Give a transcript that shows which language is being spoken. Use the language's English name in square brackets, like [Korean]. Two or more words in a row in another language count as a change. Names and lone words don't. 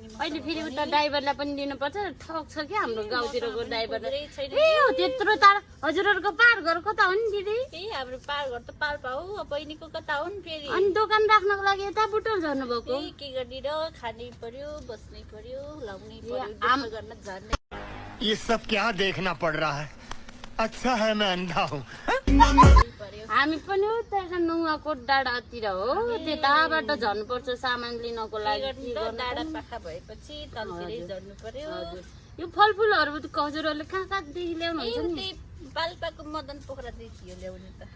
[Nepali] अहिले फेरि उता ड्राइभरलाई पनि दिनुपर्छ ठग छ क्या हाम्रो गाउँतिरको ड्राइभरलाई खुजुरै छैन ए हो त्यत्रो टाढा हजुरहरूको पार घर कता हो नि दिदी ए हाम्रो पार घर त पाल्पा हो अब बहिनीको कता हो नि फेरि अनि दोकान राख्नको लागि यता बुटोल झर्नु भएको ए के गर्ने र खानै पर्यो बस्नै पर्यो लाउनै पर्यो आम- दुःख गर्न झर्नै [Hindi] ये सब क्या देखना पड़ रहा है अच्छा है मैं अंधा हूँ [Nepali] पर्यो हामी पनि उता नुवाकोट डाँडातिर हो त्यताबाट झर्नुपर्छ सामान लिनको के लागि गर्नु त डाँडा पाखा भएपछि तलतिरै झर्नु पर्यो हजुर यो फलफुलहरू हजुरहरूले कहाँदेखि ए ल्याउनुहुन्छ नि त्यही पाल्पाको मदन पोखरादेखि हो ल्याउने त